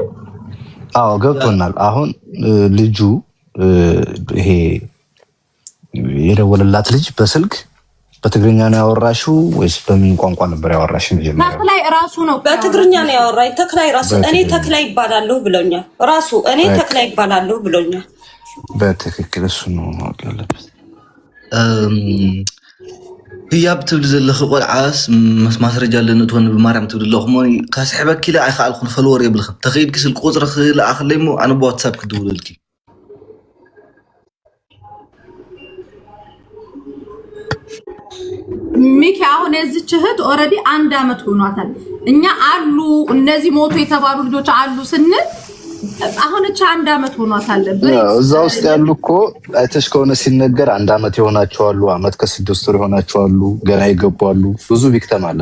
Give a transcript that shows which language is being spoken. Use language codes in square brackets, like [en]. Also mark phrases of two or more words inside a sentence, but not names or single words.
[am] አዎ ገብቶናል። አሁን ልጁ ይሄ የደወለላት ልጅ በስልክ በትግርኛ ነው ያወራሽው ወይስ በምን ቋንቋ ነበር ያወራሽ? ተክላይ ራሱ ነው በትግርኛ ነው ያወራኝ። ተክላይ ራሱ እኔ ተክላይ ይባላለሁ ብሎኛል። ራሱ እኔ ተክላይ ይባላለሁ ብሎኛል። በትክክል እሱ ነው ማወቅ ያለበት። [ti] ህያብ ትብል ዘለኽ ቆልዓስ ማስረጃ ኣለኒ ትሆን ብማርያም ትብል ኣለኹ ሞይ ካስሕበኪ ኢለ ኣይከኣልኩን ፈልወር የብልኽን ተኸይድኪ ስልኪ ቁፅሪ ክልኣኽለይ ሞ ኣነ ብዋትሳፕ ክድውለልኪ [am] ሚኪ አሁን እዚች እህት ኦልሬዲ 1 አመት ሆኗታል። እኛ አሉ እነዚህ ሞቱ የተባሉ ልጆች አሉ ስንል አሁን እቺ 1 አመት ሆኗታል። እዛ ውስጥ ያሉ እኮ አይተሽ ከሆነ ሲነገር 1 አመት የሆናቸው አሉ፣ አመት ከ6 ወር የሆናቸው አሉ፣ ገና ይገባሉ። ብዙ ቪክተም አለ